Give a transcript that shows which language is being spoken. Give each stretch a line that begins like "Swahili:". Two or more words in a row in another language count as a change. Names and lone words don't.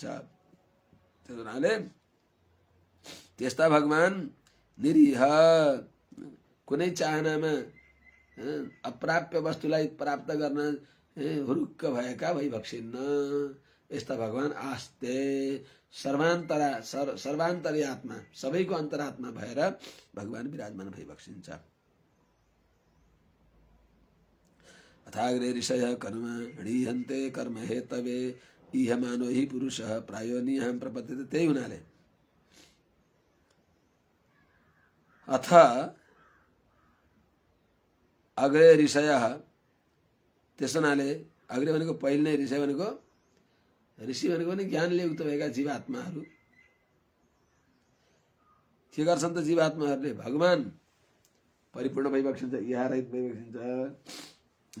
Nepali: त्यस हुनाले त्यस्ता भगवान निरीह कुनै चाहनामा अप्राप्य वस्तुलाई प्राप्त गर्न हुरुक्क भएका भइबक्सिन्न। यस्ता भगवान आस्ते सर्वान्तरी आत्मा सबैको अन्तरात्मा भएर भगवान विराजमान भइबक्सिन्छ।
Sanskrit: अथाग्रे ऋषयः कर्म ह्रीहन्ते कर्म हेतवे इह मानो हि पुरुषः प्रायो निहाम प्रपद्यते।
Nepali: त्यही हुनाले
Sanskrit: अथ अग्रे ऋषयः
Nepali: त्यस हुनाले अग्रे भनेको पहिले नै ऋषय भनेको ऋषि भनेको नि ज्ञानले युक्त भएका जीवात्माहरू के गर्छन् त जीवात्माहरूले भगवान परिपूर्ण भइबक्सिन्छ इहारहित भइबक्सिन्छ।